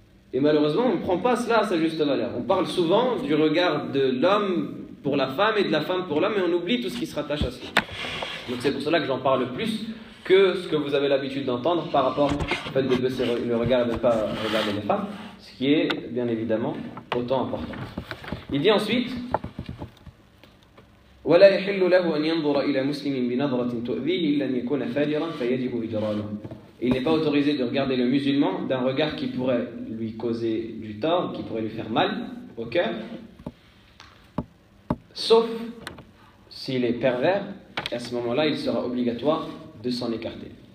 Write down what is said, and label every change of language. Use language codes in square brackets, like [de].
[fr] Et malheureusement, on ne prend pas cela à sa juste valeur. On parle souvent du regard de l'homme pour la femme et de la femme pour l'homme, et on oublie tout ce qui se rattache à cela. Donc c'est pour cela que j'en parle plus que ce que vous avez l'habitude d'entendre par rapport au fait de baisser le regard et de ne pas regarder les femmes. Ce qui est, bien évidemment, autant important. Il dit ensuite, [ar] وَلَا يَحِلُّ لَهُ أَنْ يَنْظُرَ إِلَى مُسْلِمٍ بِنَظْرَةٍ تُؤْذِيهِ إِلَّا أَنْ يَكُونَ فَاجِرًا فَيَجِبُ إِجْرَاؤُهُ. [fr] Il n'est pas autorisé de regarder le musulman d'un regard qui pourrait lui causer du tort, qui pourrait lui faire mal au cœur, sauf s'il est pervers, et à ce moment-là, il sera obligatoire de s'en écarter.